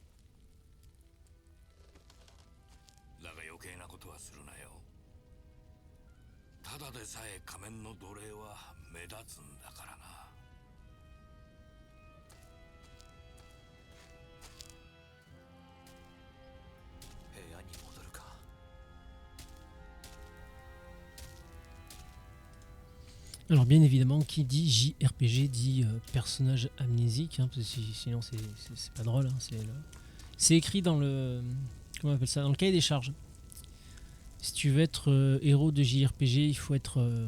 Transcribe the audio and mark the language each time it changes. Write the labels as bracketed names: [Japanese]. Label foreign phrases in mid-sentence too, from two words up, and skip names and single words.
[Japanese] だが余計なことはするなよ。ただでさえ仮面の奴隷は目立つんだからな。部屋に戻るか。 [French] Alors bien évidemment, qui dit JRPG dit personnage amnésique, hein, parce que sinon c'est pas drôle. Hein, c'est écrit dans le... Comment on appelle ça? Dans le cahier des charges. Si tu veux être héros de JRPG, il faut être...